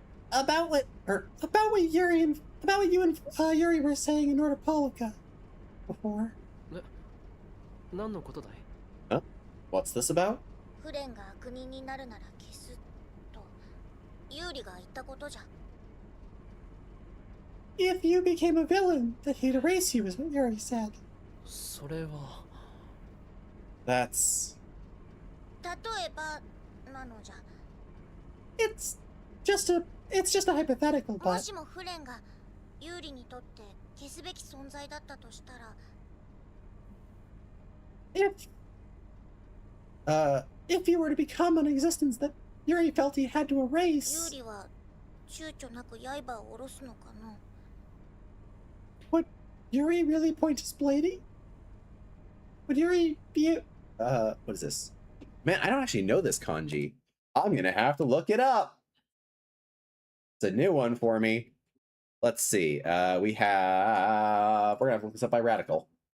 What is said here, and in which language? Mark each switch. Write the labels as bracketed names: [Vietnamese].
[English] About what you and Yuri were saying in Nordopolica before. Huh? What's this about? [Japanese] フレンが悪人になるなら消すとユーリが言ったことじゃ。 [English] If you became a villain, that he'd erase you, is what Yuri said. [Japanese] それは [English] That's... [Japanese] 例えばなのじゃ。 [English] It's just a hypothetical, [Japanese] も [English] but... [Japanese] しもフレンがユーリにとって消すべき存在だったとしたら。 [English] If you were to become an existence that Yuri felt he had to [Japanese] ユー [English] erase, [Japanese] リは躊躇なく刃を下ろすのかな。 [English] would Yuri really point his blading? Would Yuri be what is this? Man, I don't actually know this kanji. I'm gonna have to look it up. It's a new one for me. Let's see. We're gonna have to look this up by radical.